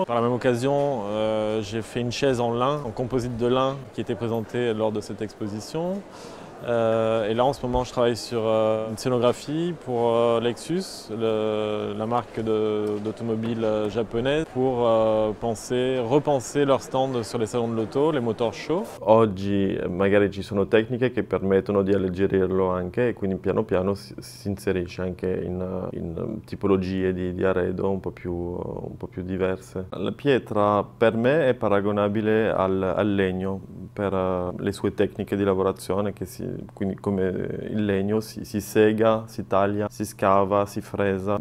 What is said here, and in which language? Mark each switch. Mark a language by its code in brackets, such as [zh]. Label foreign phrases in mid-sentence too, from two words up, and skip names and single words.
[fr] Par la même occasion, j'ai fait une chaise en lin, en composite de lin, qui était présentée lors de cette exposition. Et là en ce moment je travaille sur une scénographie pour Lexus, la marque d'automobile japonaise, pour repenser leur stand sur les salons de l'auto, les [en] motor show. [it] Oggi magari ci sono tecniche che permettono di alleggerirlo anche e quindi piano piano si inserisce anche in tipologie di arredo un po' più diverse. La pietra per me è paragonabile al legno per le sue tecniche di lavorazione quindi come il legno si sega, si taglia, si scava, si fresa.